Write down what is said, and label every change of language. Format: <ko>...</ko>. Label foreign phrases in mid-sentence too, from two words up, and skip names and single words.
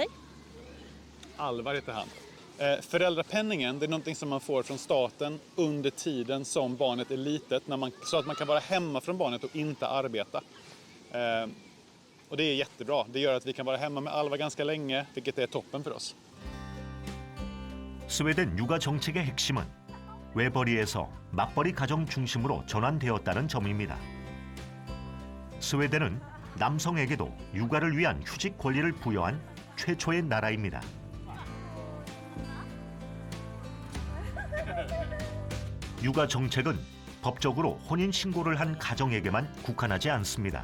<sv>Alvar heter han. Föräldrapenningen, det är någonting som man får från staten under tiden som barnet är litet. Så att man kan vara hemma från barnet och inte arbeta. Och det är jättebra. Det gör att vi kan vara hemma med Alvar ganska länge, vilket är toppen för oss.</sv> <ko>스웨덴 육아 정책의 핵심은 외벌이에서 맞벌이 가정 중심으로 전환되었다는 점입니다. 스웨덴은 남성에게도 육아를 위한 휴직 권리를 부여한 최초의 나라입니다. 육아 정책은 법적으로 혼인 신고를 한 가정에게만 국한하지 않습니다.</ko>